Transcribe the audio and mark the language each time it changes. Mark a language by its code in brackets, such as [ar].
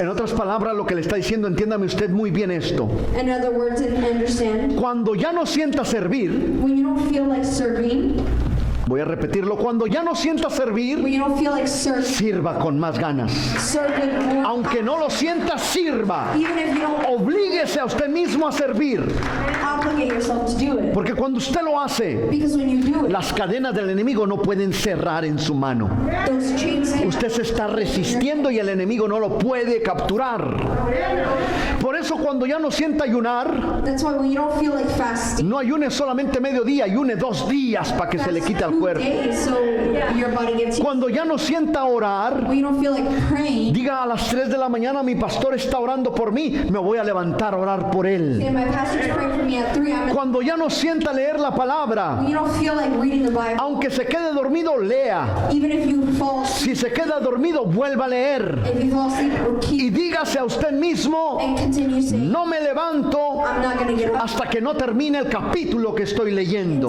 [es] En otras palabras, lo que le está diciendo, entiéndame usted muy bien esto. [en] In other words, and understand, [es] Cuando ya no sienta servir, [en] when you don't feel like serving, [es] voy a repetirlo, cuando ya no sienta servir, [en] when you don't feel like serving, [es] sirva con más ganas. [en] serve with more. [es] Aunque no lo sienta, sirva. [en] Even if you don't [es] Oblíguese a usted mismo a servir. [en] obligate yourself to do it. [es] Porque cuando usted lo hace, [en] Because when you do it, [es] las cadenas del enemigo no pueden cerrar en su mano. [en] those chains can [es] Usted se está resistiendo y el enemigo no lo puede capturar. Por eso cuando ya no sienta ayunar, [en] That's why when you don't feel like fasting, [es] no ayune solamente mediodía, ayune 2 días para que se le quite al [en] two [es] cuerpo. [en] days so your body gets. [es] Cuando ya no sienta orar, [en] When you don't feel like praying, [es] diga a las 3 de la mañana, mi pastor está orando por mí, me voy a levantar a orar por él. [en] and my pastor's praying for me at 3 a.m. [es] Cuando ya no sienta leer la palabra, [en] When you don't feel like reading the Bible, [es] aunque se quede dormido, lea. [en] even if you fall asleep, [es] Si se queda dormido, vuelva a leer. [en] if you fall asleep, or [es] Y [en] keep [es] dígase a usted mismo, [en] and continue saying, [es] no me levanto [en] I'm not going to get up [es] hasta que no termine el capítulo que estoy leyendo.